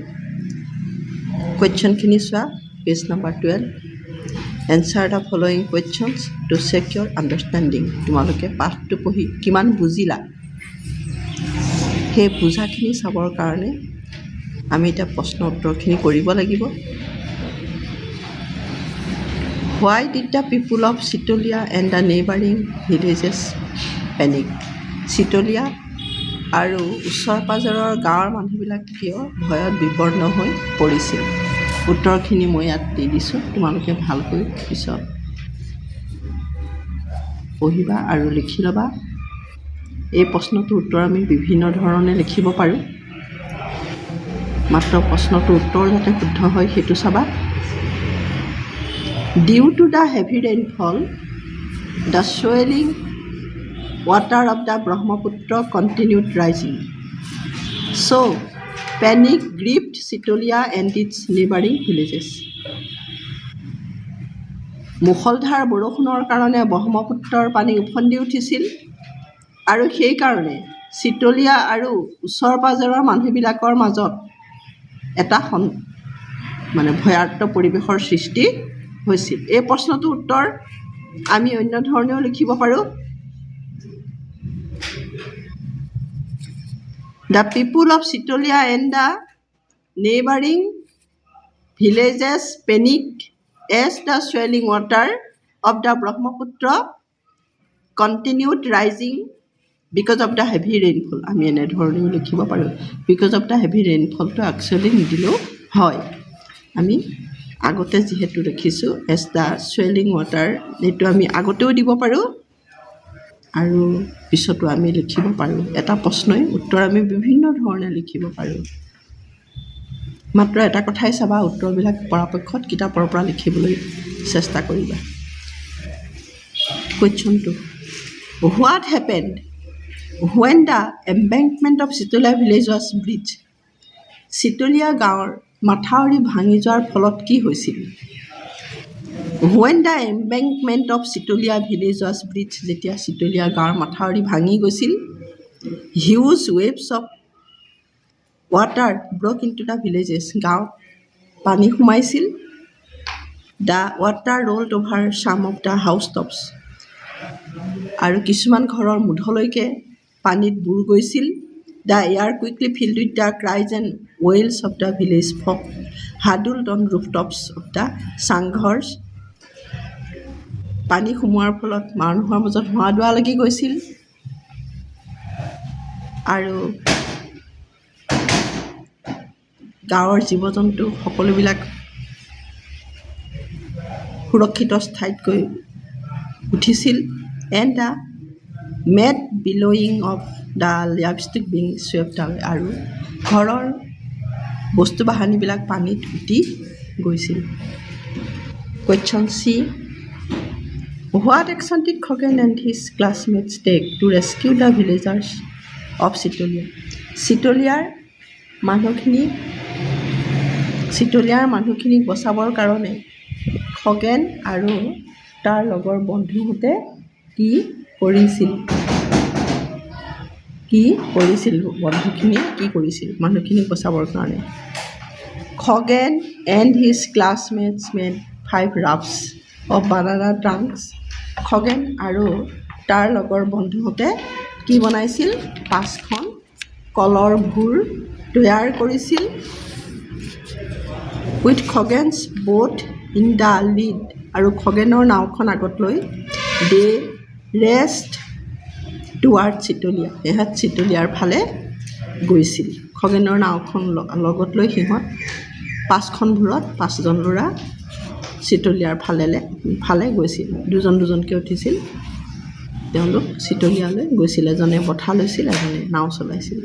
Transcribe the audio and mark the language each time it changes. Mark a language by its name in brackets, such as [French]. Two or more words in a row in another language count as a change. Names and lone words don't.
[Assamese] কুৱেশ্যনখিনি চোৱা, পেজ নম্বৰ 12। [English] Answer the following questions to check your understanding. [Assamese] তোমালোকে পাঠটো পঢ়ি কিমান বুজিলা, সেই বুজাখিনি চাবৰ কাৰণে আমি এতিয়া প্ৰশ্ন উত্তৰখিনি কৰিব লাগিব। [English] Why did the people of Sitolia and the neighboring villages panic? [Assamese] চিতলীয়া আৰু ওচৰ পাজৰৰ গাঁৱৰ মানুহবিলাক কিয় ভয়ত বিপন্ন হৈ পৰিছিল? উত্তৰখিনি মই ইয়াত দি দিছোঁ, তোমালোকে ভালকৈ পিছত পঢ়িবা আৰু লিখি ল'বা। এই প্ৰশ্নটোৰ উত্তৰ আমি বিভিন্ন ধৰণে লিখিব পাৰোঁ, মাত্ৰ প্ৰশ্নটোৰ উত্তৰ যাতে শুদ্ধ হয় সেইটো চাবা। [English] Due to the heavy rainfall, the swelling water of the Brahmaputra continued rising. So, panic gripped Sitolia and its neighboring villages. [Assamese] মুষলধাৰ বৰষুণৰ কাৰণে ব্ৰহ্মপুত্ৰৰ পানী উফন্দি উঠিছিল আৰু সেইকাৰণে চিতলীয়া আৰু ওচৰ পাজৰৰ মানুহবিলাকৰ মাজত এটা ভয়াৰ্ত পৰিৱেশৰ সৃষ্টি হৈছিল। এই প্ৰশ্নটোৰ উত্তৰ আমি অন্য ধৰণেও লিখিব পাৰোঁ। [English] The people of Sitolia and the neighboring villages panicked as the swelling water of the Brahmaputra continued rising because of the heavy rainfall. [Assamese] আমি এনেধৰণেও লিখিব পাৰোঁ। [English] Because of the heavy rainfallটো [Assamese] একচুৱেলি নিদিলেও হয়। আমি আগতে যিহেতু লিখিছোঁ [English] as the swelling water, [Assamese] সেইটো আমি আগতেও দিব পাৰোঁ আৰু পিছতো আমি লিখিব পাৰোঁ। এটা প্ৰশ্নই উত্তৰ আমি বিভিন্ন ধৰণে লিখিব পাৰোঁ। মাত্ৰ এটা কথাই চাবা, উত্তৰবিলাক পৰাপক্ষত কিতাপৰ পৰা লিখিবলৈ চেষ্টা কৰিবা। [English] কুৱেশ্যনটো, what happened when the embankment of Sitolia village was breached? [Assamese] চিতলীয়া গাঁৱৰ মাথাউৰি ভাঙি যোৱাৰ ফলত কি হৈছিল? [English] When the embankment of Sitolia village was breached, [Assamese] যেতিয়া চিতলীয়া গাঁৱৰ মাথাউৰি ভাঙি গৈছিল, [English] huge waves of water broke into the villages. [Assamese] গাঁৱত পানী সোমাইছিল। [English] The water rolled over some of the housetops. [Assamese] আৰু কিছুমান ঘৰৰ মুধলৈকে পানীত বুৰ গৈছিল। [English] The air quickly filled with the cries and wails of the village folk huddled on rooftops of the চাংঘৰ। [Assamese] পানী সোমোৱাৰ ফলত মানুহৰ মাজত হোৱা দোৱা লাগি গৈছিল আৰু গাঁৱৰ জীৱ জন্তু সকলোবিলাক সুৰক্ষিত ঠাইত গৈ উঠিছিল। [English] And the mad billowing of the livestock being swept away. [Assamese] আৰু ঘৰৰ বস্তু বাহানিবিলাক পানীত উটি গৈছিল। [English] Question C. What action did Khoghen and his classmates take to rescue the villagers of Sitolia? [Assamese] চিতলীয়াৰ মানুহখিনিক বচাবৰ কাৰণে খগেন আৰু তাৰ লগৰ বন্ধুহঁতে কি কৰিছিল? বন্ধুখিনিয়ে কি কৰিছিল মানুহখিনিক বচাবৰ কাৰণে? [English] খগেন and his classmates made 5 rafts of banana trunks. [Assamese] খগেন আৰু তাৰ লগৰ বন্ধুহঁতে কি বনাইছিল? 5খন কলৰ ভূৰ তৈয়াৰ কৰিছিল। [English] With Khoghen's boat in the lead, [Assamese] আৰু খগেনৰ নাওখন আগত লৈ [English] they raced toward Sitolia. [Assamese] সিহঁত চিতলীয়াৰ ফালে গৈছিল। খগেনৰ নাওখন লগত লৈ সিহঁত 5খন ভূৰত 5জন ল'ৰা চিতলীয়াৰ ফালে গৈছিল। দুজনকৈ উঠিছিল, তেওঁলোক চিতলীয়ালৈ গৈছিল। এজনে বঠা লৈছিল, এজনে নাও চলাইছিল।